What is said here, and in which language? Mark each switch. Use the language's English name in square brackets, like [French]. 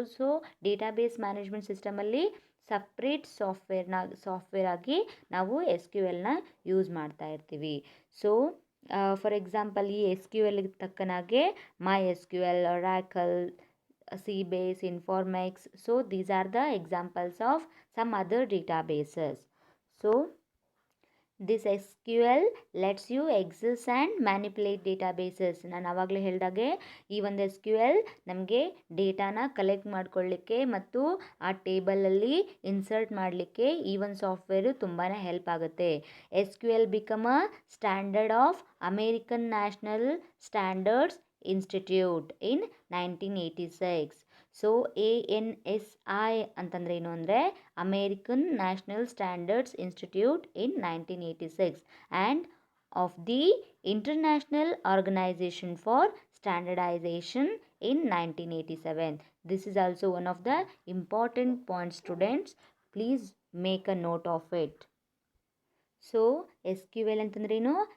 [Kannada] So database management ಸಿಸ್ಟಮಲ್ಲಿ separate software ಆಗಿ ನಾವು SQLನ use ಮಾಡ್ತಾ ಇರ್ತೀವಿ. ಸೊ ಫಾರ್ ಎಕ್ಸಾಂಪಲ್ ಈ SQLಗೆ ತಕ್ಕನಾಗೆ MySQL, Oracle, Sybase, Informix. [English] So these are the examples of some other databases. So this SQL lets you access and manipulate databases. [Kannada] ನಾನು ಆವಾಗಲೇ ಹೇಳಿದಾಗೆ ಈ ಒಂದು SQL ನಮಗೆ ಡೇಟಾನ ಕಲೆಕ್ಟ್ ಮಾಡ್ಕೊಳ್ಳಿಕ್ಕೆ ಮತ್ತು ಆ ಟೇಬಲಲ್ಲಿ ಇನ್ಸರ್ಟ್ ಮಾಡಲಿಕ್ಕೆ ಈ ಒಂದು ಸಾಫ್ಟ್ವೇರು ತುಂಬಾ ಹೆಲ್ಪ್ ಆಗುತ್ತೆ. [English] SQL become a standard of American National Standards Institute in 1986. [Kannada] So ANSI ಅಂತಂದರೆ ಏನು ಅಂದರೆ [English] American National Standards Institute in 1986 and of the International Organization for Standardization in 1987. This is also one of the important points, students. Please make a note of it. So SQL [Kannada] ಅಂತಂದ್ರೇನು?